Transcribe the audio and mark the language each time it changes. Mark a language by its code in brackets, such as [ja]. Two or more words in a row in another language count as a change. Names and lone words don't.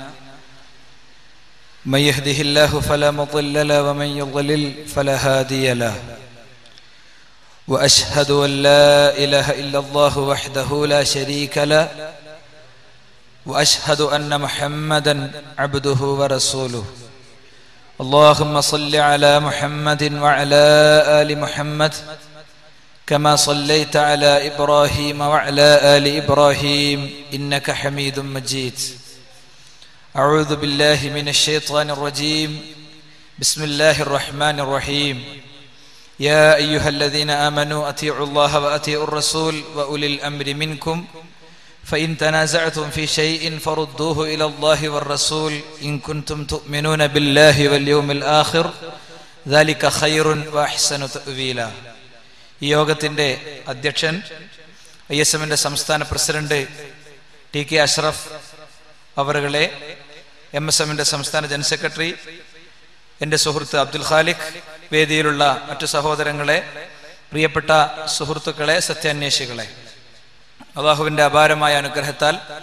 [ar] من يهده الله فلا مضل له ومن يضلل فلا هادي له وأشهد أن لا إله إلا الله وحده لا شريك له وأشهد أن محمدا عبده ورسوله. اللهم صل على محمد وعلى آل محمد كما صليت على إبراهيم وعلى آل إبراهيم إنك حميد مجيد. أعوذ بالله من الشيطان الرجيم. بسم الله الرحمن الرحيم. يا أيها الذين آمنوا أطيعوا الله وأطيعوا الرسول وأولي الأمر منكم فإن تنازعتم في شيء فردوه إلى الله والرسول إن كنتم تؤمنون بالله واليوم الآخر ذلك خير وأحسن تأويلا. [ml] ഈ യോഗത്തിന്റെ അധ്യക്ഷൻ ISMന്റെ സംസ്ഥാന പ്രസിഡന്റ് TK അഷ്റഫ് അവറുകളെ, MSMന്റെ സംസ്ഥാന ജനറൽ സെക്രട്ടറി എൻ്റെ സുഹൃത്ത് അബ്ദുൽ ഖാലിഖ്, വേദിയിലുള്ള മറ്റു സഹോദരങ്ങളെ, പ്രിയപ്പെട്ട സുഹൃത്തുക്കളെ, സത്യാന്വേഷികളെ, അല്ലാഹുവിന്റെ അപാരമായ അനുഗ്രഹത്താൽ